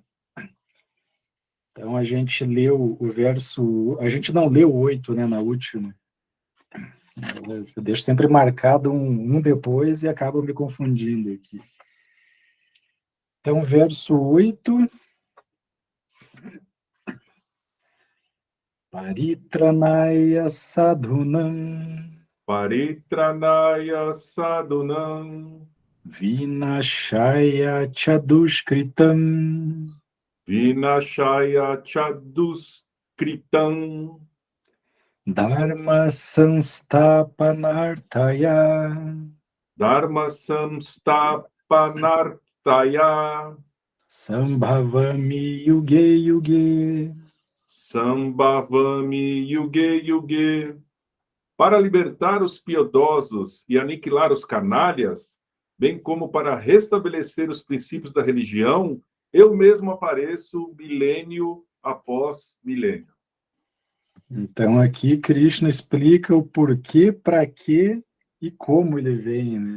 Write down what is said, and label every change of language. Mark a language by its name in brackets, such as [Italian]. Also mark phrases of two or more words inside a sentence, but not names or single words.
[Portuguese] Então, a gente leu o verso... A gente não leu o 8, né, na última. Eu deixo sempre marcado um depois e acabo me confundindo aqui. Então, verso 8. [Sanskrit] परित्राणाय साधूनाम्. परित्राणाय साधूनाम्. विनाशाय चदुष्कृताम्. विनाशाय चदुस्कृताम्. धर्म संस्तापनार्तय. धर्म संस्तापनार्तय. सम्भवामि युगे युगे. सम्भवामि युगे युगे. [Portuguese] Para libertar os piedosos e aniquilar os canalhas, bem como para restabelecer os princípios da religião, eu mesmo apareço milênio após milênio. Então aqui Krishna explica o porquê, para quê e como ele vem, né?